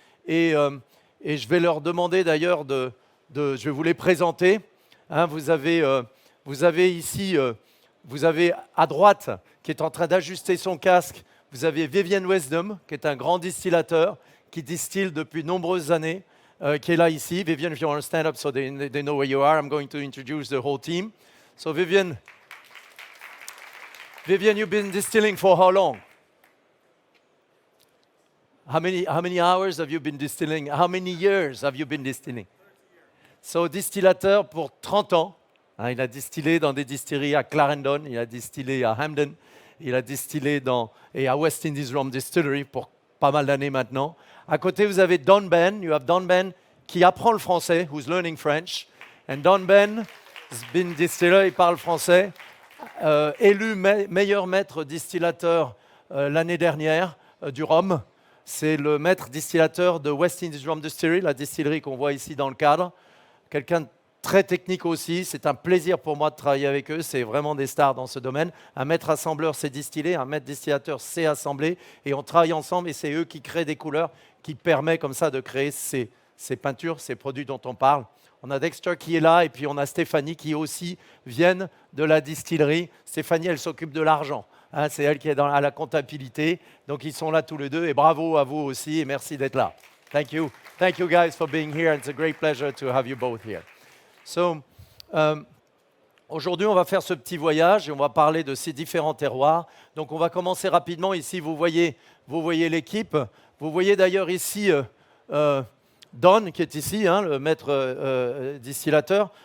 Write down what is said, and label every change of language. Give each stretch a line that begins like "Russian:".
French: Et je vais leur demander d'ailleurs je vais vous les présenter. Hein, vous avez ici, vous avez à droite, qui est en train d'ajuster son casque, vous avez Vivian Wisdom, qui est un grand distillateur, qui distille depuis de nombreuses années, qui est là ici.
English: Vivian, if you want to stand up so they know where you are, I'm going to introduce the whole team. So Vivian, you've been distilling for how long? How many hours have you been distilling? How many years have you been distilling?
French: So, distillateur pour 30 ans. Hein, il a distillé dans des distilleries à Clarendon, il a distillé à Hampden, il a distillé à West Indies Rum Distillery pour pas mal d'années maintenant. À côté, vous avez Don Ben.
English: You have Don Ben
French: qui apprend le français,
English: who's learning French. And Don Ben has been distiller,
French: il parle français. Élu meilleur maître distillateur l'année dernière du rhum. C'est le maître distillateur de West Indies Rum Distillery, la distillerie qu'on voit ici dans le cadre. Quelqu'un de très technique aussi. C'est un plaisir pour moi de travailler avec eux. C'est vraiment des stars dans ce domaine. Un maître assembleur, c'est distiller. Un maître distillateur, c'est assembler. Et on travaille ensemble et c'est eux qui créent des couleurs qui permettent comme ça de créer ces peintures, ces produits dont on parle. On a Dexter qui est là et puis on a Stéphanie qui aussi viennent de la distillerie. Stéphanie, elle s'occupe de l'argent. Hein, c'est elle qui est à la comptabilité. Donc, ils sont là tous les deux. Et bravo à vous aussi et merci d'être là.
English: Thank you. Thank you guys for being here. It's a great pleasure to have you both here.
French: So, aujourd'hui, on va faire ce petit voyage et on va parler de ces différents terroirs. Donc, on va commencer rapidement. Ici, vous voyez l'équipe. Vous voyez d'ailleurs ici Don, qui est ici, hein, le maître distillateur.